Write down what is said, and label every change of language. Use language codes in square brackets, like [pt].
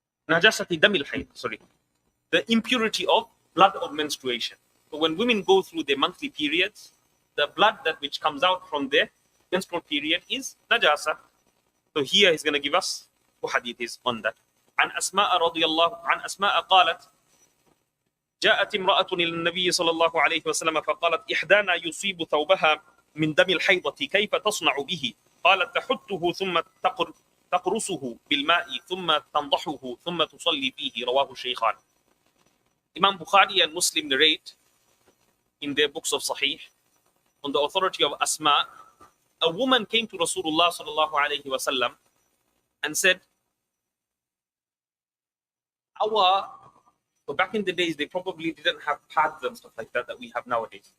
[en] Najasati damil hayd, sorry. The impurity of blood of menstruation. So when women go through their monthly periods, the blood that which comes out from the menstrual period is najasa. So here he's going to give us two hadiths on that. [ar] عن أسماء رضي الله عن أسماء قالت جاءت امرأة إلى النبي صلى الله عليه وسلم فقالت إحدانا يصيب ثوبها من دم الحيضة كيف تصنع به؟ قالت تحته ثم تقرصه بالماء ثم تنضحه ثم تصلي فيه. رواه الشيخان. [en] Imam Bukhari and Muslim narrate in their books of Sahih on the authority of Asma, a woman came to Rasulullah sallallahu alaihi wasallam and said, so back in the days, they probably didn't have pads and stuff like that we have nowadays.